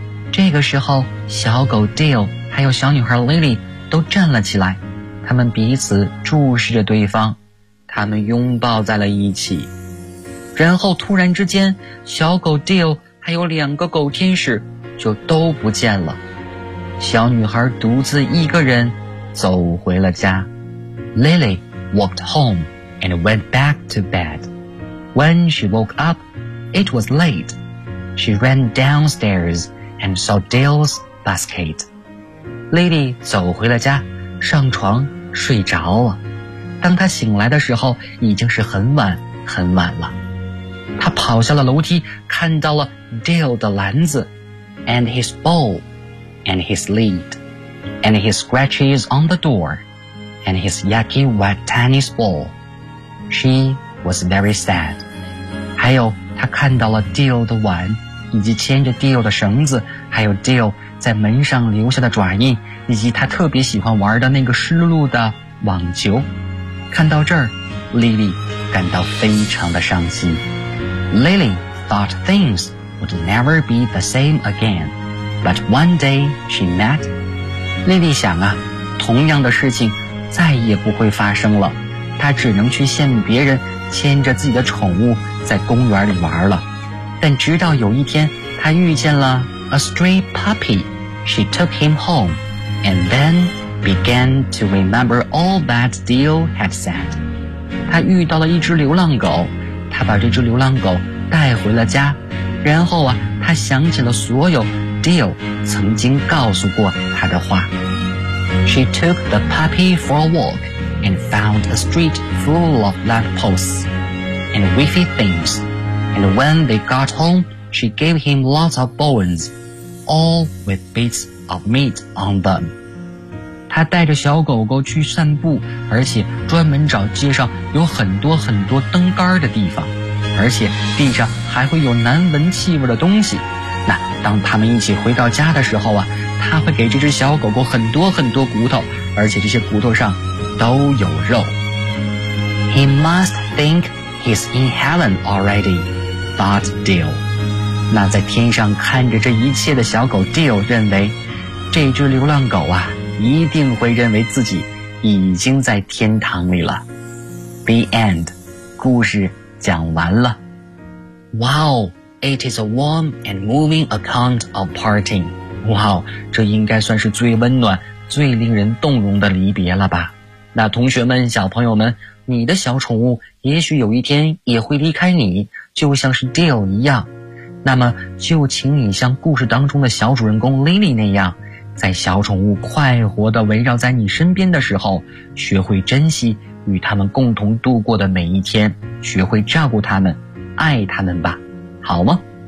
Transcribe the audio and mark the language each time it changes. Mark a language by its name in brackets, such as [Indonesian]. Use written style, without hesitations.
[Chinese] 这个时候小狗 Dale 还有小女孩 Lily 都站了起来，他们彼此注视着对方，他们拥抱在了一起。然后突然之间，小狗 Dale 还有两个狗天使就都不见了。小女孩独自一个人走回了家。 [English] Lily walked home and went back to bed. When she woke up, it was late. She ran downstairs and saw Dale's basket. [Chinese] Lily 走回了家，上床睡着了。当他醒来的时候，已经是很晚很晚了。他跑下了楼梯，看到了 Dale 的篮子 [English] ，and his bowl, and his lid, and his scratches on the door, and his yucky wet tennis ball. She was very sad. [Chinese] 还有，他看到了 Dale 的碗，以及牵着 Dale 的绳子，还有 Dale 在门上留下的爪印，以及他特别喜欢玩的那个湿漉的网球。看到这儿， Lily 感到非常的伤心。 [English] Lily thought things would never be the same again, but one day she met. [Chinese] Lily 想啊，同样的事情再也不会发生了，她只能去羡慕别人牵着自己的宠物在公园里玩了。但直到有一天她遇见了 [English] a stray puppy, she took him home, and thenBegan to remember all that Dale had said. [Chinese] 他遇到了一只流浪狗，他把这只流浪狗带回了家，然后啊，他想起了所有 Dale 曾经告诉过他的话。 [English] She took the puppy for a walk and found a street full of lamp posts and wiffy things. And when they got home, she gave him lots of bones, all with bits of meat on them. [Chinese] 他带着小狗狗去散步，而且专门找街上有很多很多灯杆的地方，而且地上还会有难闻气味的东西。那当他们一起回到家的时候啊，他会给这只小狗狗很多很多骨头，而且这些骨头上都有肉。 [English] He must think he's in heaven already, thought Dale. [Chinese] 那在天上看着这一切的小狗 Dale 认为，这只流浪狗啊一定会认为自己已经在天堂里了。 [English] The end. [Chinese] 故事讲完了。 [English] Wow, it is a warm and moving account of parting. [Chinese] Wow, 这应该算是最温暖最令人动容的离别了吧。那同学们，小朋友们，你的小宠物也许有一天也会离开你，就像是 Dale 一样。那么就请你像故事当中的小主人公 Lily 那样，在小宠物快活地围绕在你身边的时候，学会珍惜与他们共同度过的每一天，学会照顾他们，爱他们吧，好吗？